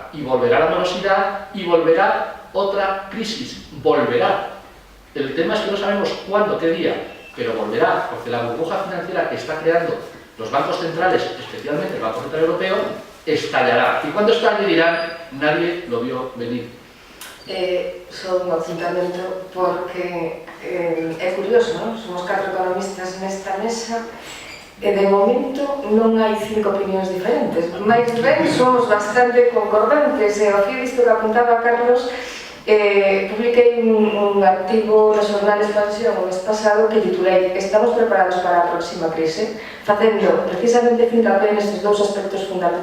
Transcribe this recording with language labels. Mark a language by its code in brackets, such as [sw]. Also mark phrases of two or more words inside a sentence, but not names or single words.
[es] Y volverá la morosidad y volverá otra crisis. Volverá. El tema es que no sabemos cuándo, qué día, pero volverá, porque la burbuja financiera que está creando los bancos centrales, especialmente el Banco Central Europeo, estallará. Y cuando estalle dirán, nadie lo vio venir. [gl] Só un apuntamento porque é curioso, non? Somos 4 economistas nesta mesa e de momento non hai 5 opinións diferentes, máis ben somos bastante concordantes e ao fío disto que apuntaba Carlos, publiquei un artigo no xornal Expansión o mes pasado que titulei "Estamos preparados para a próxima crise", facendo precisamente fincapé nestes dous aspectos fundamentais.